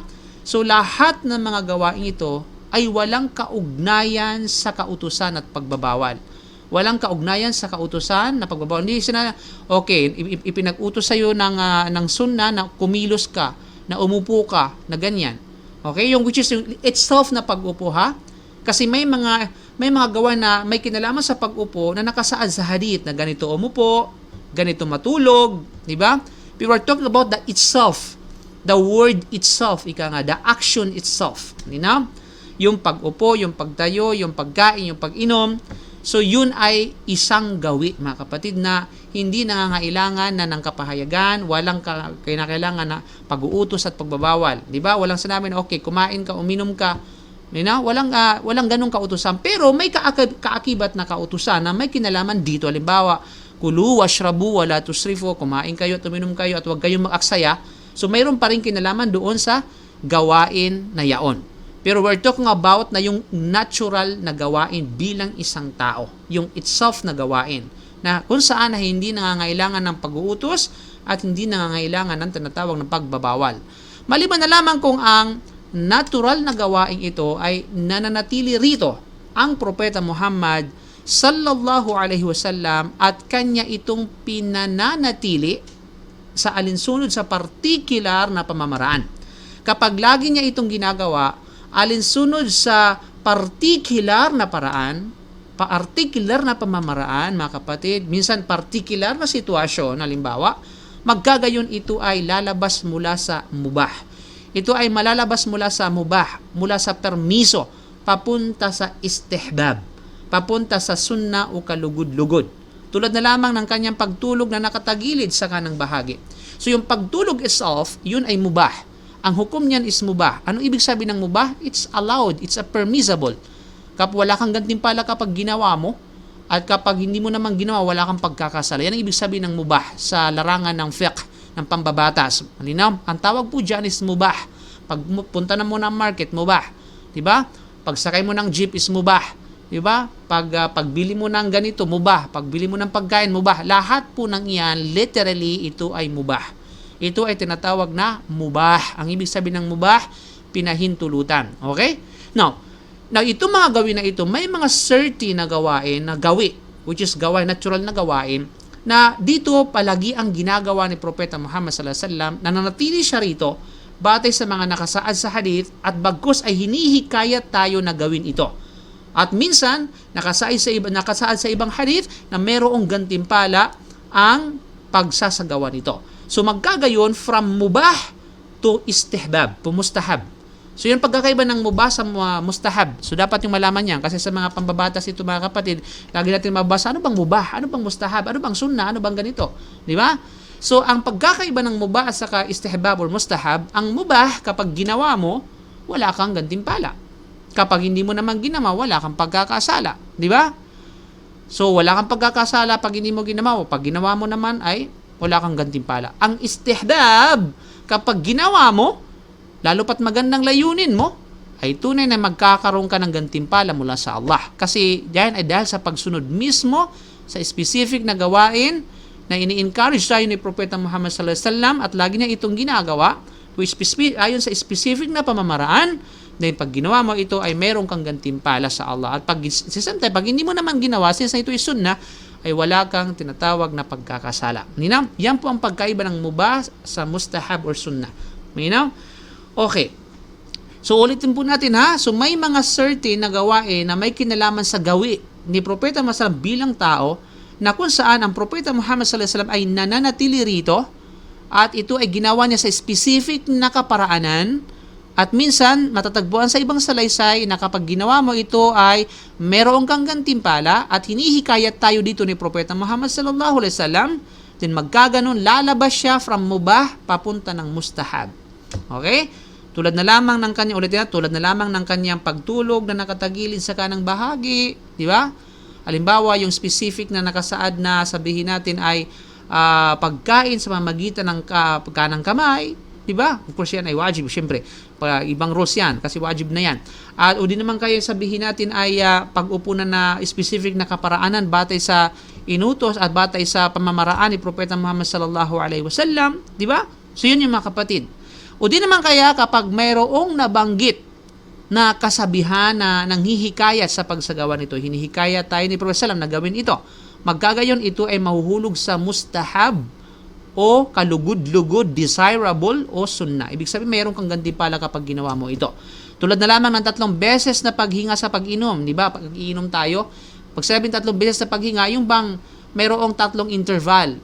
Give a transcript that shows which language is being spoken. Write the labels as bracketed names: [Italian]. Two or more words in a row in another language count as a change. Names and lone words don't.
[Filipino] So lahat ng mga gawain ito ay walang kaugnayan sa kautusan at pagbabawal. Walang kaugnayan sa kautusan na pagbabawal. Hindi sina, okay, ipinag-utos sa'yo ng sunna na kumilos ka, na umupo ka, na ganyan. Okay? Yung [English] which is [Filipino] yung itself na pag-upo, ha? Kasi may mga gawa na may kinalaman sa pag-upo na nakasaad sa hadith na ganito umupo, ganito matulog, di ba? [English] We were talking about the itself, the word itself, [Filipino] ika nga, [English] the action itself. [Filipino] Hindi na? Yung pag-upo, yung pagtayo, yung pagkain, yung pag-inom. So yun ay isang gawi, mga kapatid, na hindi nangangailangan na ng kapahayagan, walang kinakailangan na pag-uutos at pagbabawal. 'Di ba? Walang sinabi na okay, kumain ka, uminom ka. Walang ganung kautusan, pero may kaakibat na kautusan na may kinalaman dito. Halimbawa, [Arabic] كلوا واشربوا ولا تسرفوا, [Filipino] kumain kayo at uminom kayo at huwag kayong mag-aksaya. So mayroon pa rin kinalaman doon sa gawain na yaon. Pero [English] we're talking about [Filipino] na yung natural na gawain bilang isang tao. Yung itself na gawain. Na kung saan na hindi nangangailangan ng pag-uutos at hindi nangangailangan ng tinatawag ng pagbabawal. Maliban na lamang kung ang natural na gawain ito ay nananatili rito ang Propeta Muhammad [Arabic] صلى الله عليه وسلم [Filipino] at kanya itong pinananatili sa alinsunod sa partikular na pamamaraan. Kapag lagi niya itong ginagawa, alinsunod sa partikular na paraan, particular na pamamaraan, mga kapatid, minsan particular na sitwasyon, halimbawa, magkagayon ito ay lalabas mula sa mubah. Ito ay malalabas mula sa mubah, mula sa permiso, papunta sa istihbab, papunta sa sunna o kalugod-lugod. Tulad na lamang ng kanyang pagtulog na nakatagilid sa kanang bahagi. So yung pagtulog itself, yun ay mubah. Ang hukom niyan is mubah. Anong ibig sabihin ng mubah? [English] It's allowed. It's a permissible. [Filipino] Kapag wala kang gantimpala kapag ginawa mo, at kapag hindi mo naman ginawa, wala kang pagkakasala. Yan ang ibig sabihin ng mubah sa larangan ng fiqh, ng pambabatas. Malinaw? Ang tawag po dyan is mubah. Pag punta na mo ng market, mubah. Diba? Pag sakay mo ng jeep is mubah. Diba? Pagbili mo ng ganito, mubah. Pagbili mo ng pagkain, mubah. Lahat po ng iyan, literally, ito ay mubah. Ito ay tinatawag na mubah. Ang ibig sabihin ng mubah, pinahintulutan. Okay? Now itong mga gawin na ito, may mga certain na gawain, na gawi, [English] which is [Filipino] gawain, natural na gawain, na dito palagi ang ginagawa ni Propeta Muhammad [Arabic] صلى الله عليه وسلم, [Filipino] na nanatili siya rito, batay sa mga nakasaad sa hadith, at bagkus ay hinihikayat tayo na gawin ito. At minsan, nakasaad sa ibang hadith, na mayroong gantimpala ang pagsasagawa nito. So magkagayon from mubah to istihbab, mustahab. So yun pagkakaiba ng mubah sa mustahab. So dapat yung malaman yan kasi sa mga pambabatas ito, mga kapatid, lagi natin mabasa ano bang mubah, ano bang mustahab, ano bang sunnah, ano bang ganito, di ba? So ang pagkakaiba ng mubah at saka istihbab or mustahab, ang mubah kapag ginawa mo, wala kang gantimpala. Kapag hindi mo naman ginawa, wala kang pagkakasala, di ba? So, wala kang pagkakasala pag hindi mo ginawa. Pag ginawa mo naman ay wala kang gantimpala. Ang istihdab, kapag ginawa mo, lalo pat magandang layunin mo, ay tunay na magkakaroon ka ng gantimpala mula sa Allah. Kasi yan ay dahil sa pagsunod mismo sa specific na gawain na ini-encourage tayo ni Propeta Muhammad [Arabic] صلى الله عليه وسلم [Filipino] at lagi niya itong ginagawa ayon sa specific na pamamaraan. Dahil pag ginawa mo ito ay meron kang gantimpala sa Allah. At pag hindi mo naman ginawa, since ito ay sunnah, ay wala kang tinatawag na pagkakasala. Ninaw? Yan po ang pagkaiba ng mubah sa mustahab or sunnah. Ninaw? Okay. So ulitin po natin ha. So may mga certain na gawain na may kinalaman sa gawi ni Propeta Muhammad bilang tao na kung saan ang Propeta Muhammad [Arabic] صلى الله عليه وسلم [Filipino] ay nananatili rito at ito ay ginawa niya sa specific na kaparaanan. At minsan, matatagpuan sa ibang salaysay na kapag ginawa mo ito ay meron kang gantimpala at hinihikayat tayo dito ni Propeta Muhammad [Arabic] صلى الله عليه وسلم, [Filipino] then magkaganon, lalabas siya from mubah papunta ng mustahab. Okay? Tulad na lamang ng kanyang pagtulog na nakatagilid sa kanang bahagi, di ba? Halimbawa, yung specific na nakasaad na sabihin natin ay pagkain sa pamamagitan ng kanang kamay, diba? [English] Of course [Filipino] yan ay wajib, syempre. Ibang rules yan, kasi wajib na yan. At o di naman kayo sabihin natin ay pag-upo na specific na kaparaanan batay sa inutos at batay sa pamamaraan ni Propeta Muhammad [Arabic] صلى الله عليه وسلم, [Filipino] diba? So yun yung mga kapatid. O di naman kaya kapag mayroong nabanggit na kasabihan na nanghihikayat sa pagsagawa nito, hinihikayat tayo ni Propeta [Arabic] صلى الله عليه وسلم [Filipino] na gawin ito. Magkagayon ito ay mahuhulog sa mustahab o kalugod-lugod, desirable o sunnah. Ibig sabihin, mayroon kang gantimpala kapag ginawa mo ito. Tulad na lamang ng 3 beses na paghinga sa pag-inom. Di ba? Pag iinom tayo, pag sabing 3 beses na paghinga, yung bang mayroong 3 interval.